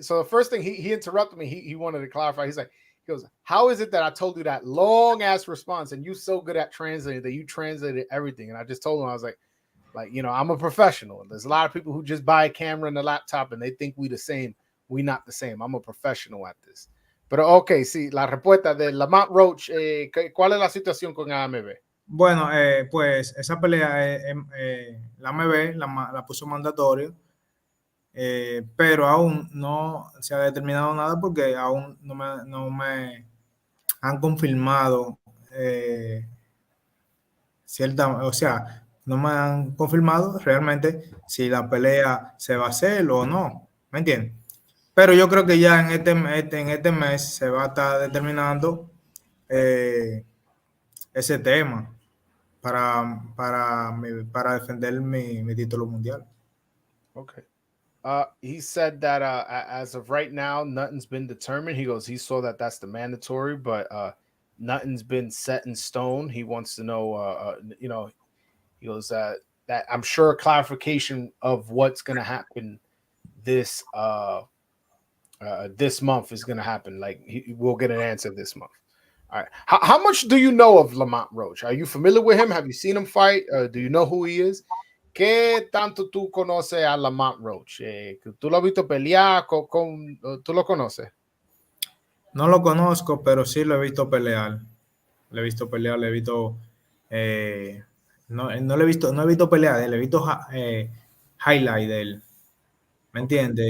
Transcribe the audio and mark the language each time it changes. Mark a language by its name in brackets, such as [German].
[English] So the first thing he interrupted me, he wanted to clarify. He goes, how is it that I told you that long ass response and you so good at translating that you translated everything? And I just told him, I was like, I'm a professional. There's a lot of people who just buy a camera and a laptop and they think we the same. We not the same. I'm a professional at this. [Spanish] Pero okay, sí, la respuesta de Lamont Roach, ¿cuál es la situación con AMB? Bueno, pues esa pelea la AMB la puso mandatorio, pero aún no se ha determinado nada porque aún no me han confirmado o sea, no me han confirmado realmente si la pelea se va a hacer o no, ¿me entiendes? Pero yo creo que ya en este mes se va a estar determinando ese tema para defender mi título mundial. [English] Okay. He said that as of right now, nothing's been determined. He goes, he saw that that's the mandatory, but nothing's been set in stone. He wants to know, he goes that I'm sure clarification of what's going to happen this month is going to happen. Like we'll get an answer this month. All right. How much do you know of Lamont Roach? Are you familiar with him? Have you seen him fight? Do you know who he is? [Spanish] ¿Qué tanto tú conoces a Lamont Roach? ¿Tú lo has visto pelear? ¿Tú lo conoces? No lo conozco, pero sí lo he visto pelear. Le he visto pelear, le he visto... no he visto pelear, le he visto highlight de él. ¿Me entiendes?